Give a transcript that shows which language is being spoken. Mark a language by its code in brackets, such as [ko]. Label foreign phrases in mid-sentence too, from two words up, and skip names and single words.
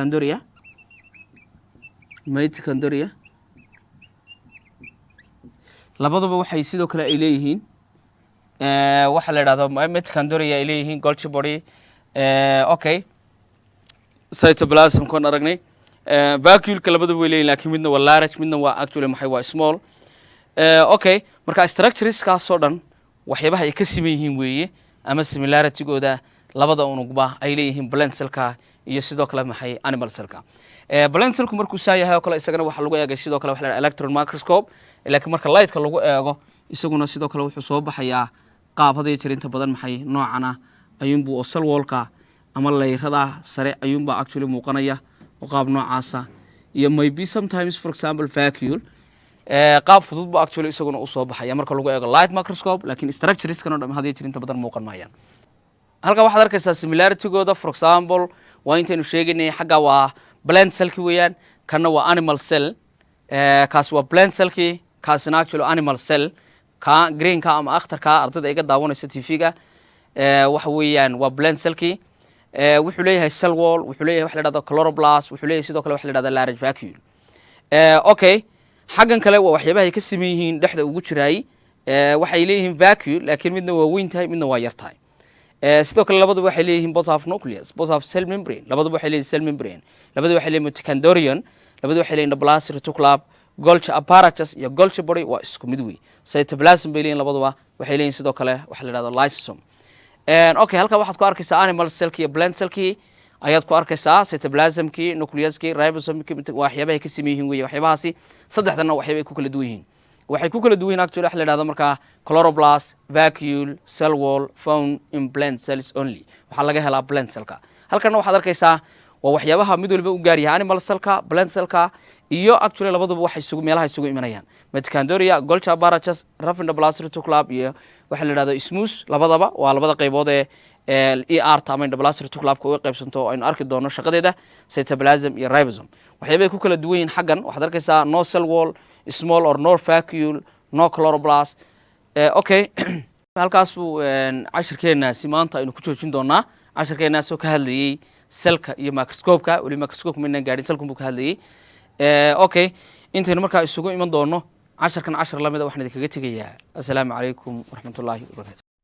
[so] mitochondria labaduba waxay sidoo kale ay leeyihiin waxa la yiraahdo mitochondria ay leeyihiin [en] Golgi body [so] okay cytoplasm kon aragnay vacuole-ka labaduba way leeyihiin laakiin midna waa large midna waa actually maxay waa small okay marka structures-kaas oo dhan waxyaabaha ay ka siman yihiin weeye ama similarity-gooda labada unugba ay leeyihiin [en] plant cell-ka [so] iyo sidoo kale maxay [en] animal cell-ka plant cell-ku [so] markuu saa yahay oo kale isagana waxa lagu eegay sidoo kale waxa la yiraahdo [en] electron microscope [so] laakiin marka light-ka lagu eego isaguna sidoo kale wuxuu soo baxayaa qaab hadii jir inta badan maxay noocana ayuunbuu oo [en] cell wall-ka [so] ama layrada sare ayuunbaa actually muuqanaya oo qaab noocaasa iyo [en] maybe sometimes for example vacuole [so] qaab fudud buu actually isaguna u soo baxaya marka lagu eego [en] light microscope [so] laakiin structures-kan oo dhan hadii jir inta badan muuqan maayaan halka waxaad arkaysaa similarity-gooda [en] for example [so] waa intaynu sheegaynay xagga waa [en] plant cell-ki [so] weeyaan kana waa [en] animal cell [so] kaas waa [en] plant cell-ki [so] kaasina [en] actually animal cell [so] ka green-ka ama akhtarka ardayda iga daawanaysa TV-ga waxa weeyaan waa [en] plant cell-ki [so] wuxuu leeyahay [en] cell wall [so] wuxuu leeyahay waxa la yiraahdo chloroplast wuxuu leeyahay sidoo kale waxa la yiraahdo [en] large vacuole [so] okay xaggan kale waa waxyaabaha ay ka siman yihiin dhexda ugu jiraay waxay leeyihiin vacuole laakiin midna waa weyn tahay midna waa yar tahay sidoo kale labaduba waxay leeyihiin [en] both half nucleus both half cell membrane [so] labaduba waxay leeyihiin [en] cell membrane [so] labaduba waxay leeyihiin mitochondrion labaduba waxay leeyihiin [en] endoplasmic reticulum Golgi apparatus [so] iyo [en] Golgi body [so] waa isku mid weey cytoplasm bay leeyihiin labaduba waxay leeyihiin sidoo kale waxa la yiraahdo lysosome okay halka waxaad ku arkaysaa [en] animal cell-ki [so] iyo [en] plant cell-ki [so] ayaad ku arkaysaa [en] cytoplasm-ki nucleus-ki ribosome-ki [so] waxyaabaha ka siman yihiin weeye waxyaabahaasi saddexdana waxyaabay ku kala duwan yihiin waxay ku kala duwan yihiin actually waxa la yiraahdo marka [en] chloroplast vacuole cell wall found in plant cells only [so] waxa laga helaa [en] plant cell-ka [so] halkan waxaad arkaysaa waa waxyaabaha mid walba u gaar yahay [en] animal cell-ka plant [so] cell-ka iyo actually labaduba waxay isugu meelaha isugu imanayaan [en] mitochondria Golgi apparatus rough endoplasmic reticulum [so] iyo waxa la yiraahdo smooth labadaba waa labada qaybood ee ER ama [en] endoplasmic reticulum-ka [so] uga qaybsanto aynu arki doono shaqadeeda cytoplasm iyo ribosome waxyaabay ku kala duwan yihiin xaggan waxaad arkaysaa [en] no cell wall small or no vacuole no chloroplast [so] okay halkaas buu cashirkeenaasi maanta aynu ku joojin doonaa. cashirkeenaasoo ka hadlayey selka iyo microscope-ka, weli microscope maynan gaadhin, selkan buu ka hadlayey. Okay, intaynu markaa isugu iman doono casharkan cashar lamida waxaan idinkaga tegayaa. [ar] السلام عليكم ورحمة الله وبركاته.